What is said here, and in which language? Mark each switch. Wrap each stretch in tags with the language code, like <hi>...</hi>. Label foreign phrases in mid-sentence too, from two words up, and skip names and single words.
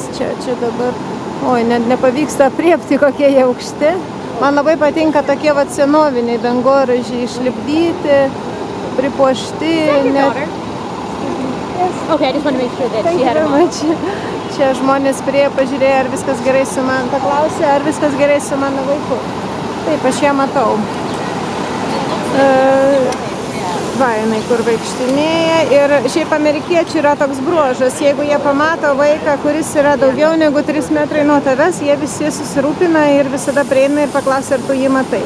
<lt>Čia dabar, oi, net nepavyksta apriepti, kokie jie aukšti. Man labai patinka tokie vat senoviniai dangoraižiai išlipdyti, pripuošti.</lt> <en>Okay, I just want to make sure that she had a mom.</en> <lt>Čia žmonės priėjo, pažiūrėjo, ar viskas gerai su man, paklausė, ar viskas gerai su mano vaiku. Taip, aš ją matau. Va, jinai kur vaikštinėja. Ir šiaip amerikiečių yra toks bruožas, jeigu jie pamato vaiką, kuris yra daugiau negu 3 metrai nuo tavęs, jie visi susirūpina ir visada prieina ir paklausia, ar tu jį matai.</lt>